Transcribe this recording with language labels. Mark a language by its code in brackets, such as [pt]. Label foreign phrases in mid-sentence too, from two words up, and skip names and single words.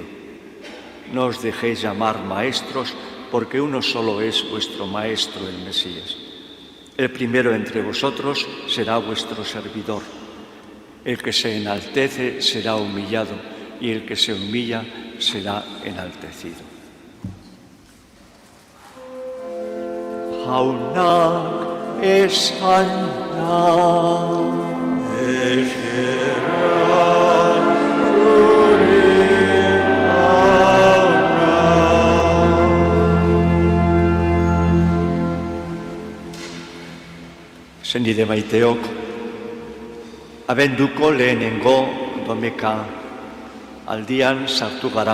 [es] No os dejéis llamar maestros, porque uno solo es vuestro Maestro, el Mesías. El primero entre vosotros será vuestro servidor. El que se enaltece será humillado, y el que se humilla será enaltecido. [eu] Jaunak esan Senide maiteok, abenduko lehenengo domeka aldian sartu gara.